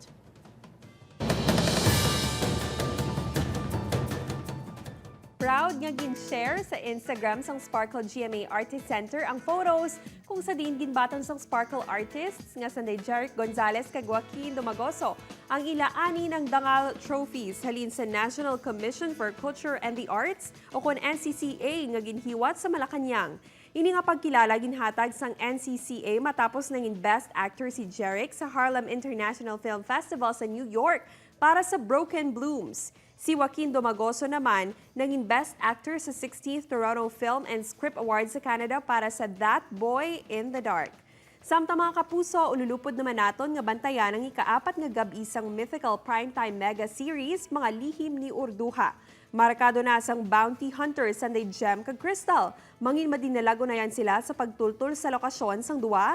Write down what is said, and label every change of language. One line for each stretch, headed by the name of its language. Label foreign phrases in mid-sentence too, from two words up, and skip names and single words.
Hiligaynon: Proud nga gin-share sa Instagram sang Sparkle GMA Artist Center ang photos kung sa din ginbaton sang Sparkle artists nga sanday Jeric Gonzalez kag Joaquin Domagoso ang ilaani ng dangal trophies halin sa National Commission for Culture and the Arts o kon NCCA nga ginhiwat sa Malacañang. Ini nga pagkilala ginhatag sang NCCA matapos nangin
English: Best Actor
Hiligaynon: si Jeric sa Harlem International Film Festival sa New York para sa Broken Blooms. Si Joaquin Domagoso naman nangin
English: Best Actor
Hiligaynon: sa 16th Toronto Film and Script Awards sa Canada para sa That Boy in the Dark. Samtang mga kapuso, ululupod naman naton nga bantayan ang ikaapat nga gabi sang
English: mythical primetime mega series
Hiligaynon: Mga Lihim ni Urduha. Markado na sang bounty hunter Sunday Gem kag Crystal. Mangin madinalago na yan sila sa pagtultol sa lokasyon sang duwa.